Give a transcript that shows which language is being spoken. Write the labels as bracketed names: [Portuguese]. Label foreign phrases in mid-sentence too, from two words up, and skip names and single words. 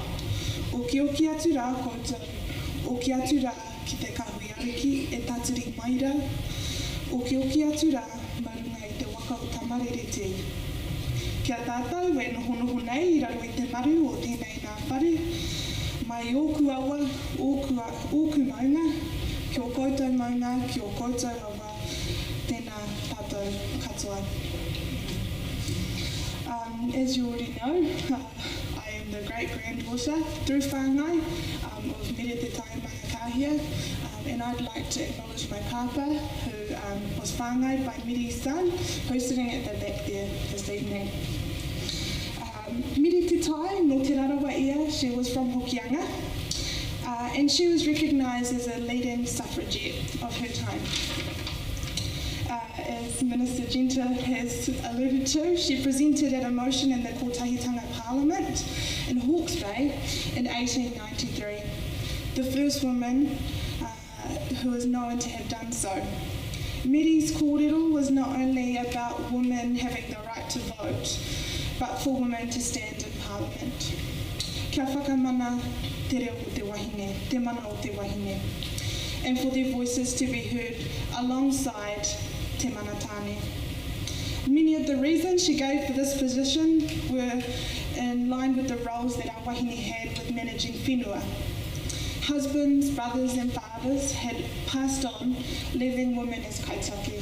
[Māori] O ki atu rā koutou, o ki atu rā ki te kahui ariki e tatiri maira, o ki atu rā marunga I te waka o tamarerete. Kia tātou e nohonoho nei I raro I te maru o tēnei nā whare, mai ōku awa, ōku maunga, ki o koutou maunga, ki o koutou awa, tēnā tātou katoa. [English] As you already know, I am the great-granddaughter through whāngai of Minitatanga Kahia, and I'd like to acknowledge my papa, who was whāngai by Miri's son, who's sitting at the back there this evening. [Māori] Miri te tai, no te rarawa ia, [English] she was from Hokianga, and she was recognised as a leading suffragette of her time. As Minister Genta has alluded to, she presented at a motion in the Kōtahitanga Parliament in Hawke's Bay in 1893, the first woman who is known to have done so. Miri's kōrero was not only about women having the right to vote, but for women to stand in Parliament. [Māori] Kia whakamana te reo o te wahine, te mana o te wahine, [English] and for their voices to be heard alongside [Māori] te manatane. [English] Many of the reasons she gave for this position were in line with the roles that our wahine had with managing whenua. Husbands, brothers and fathers had passed on, leaving women as kaitaki.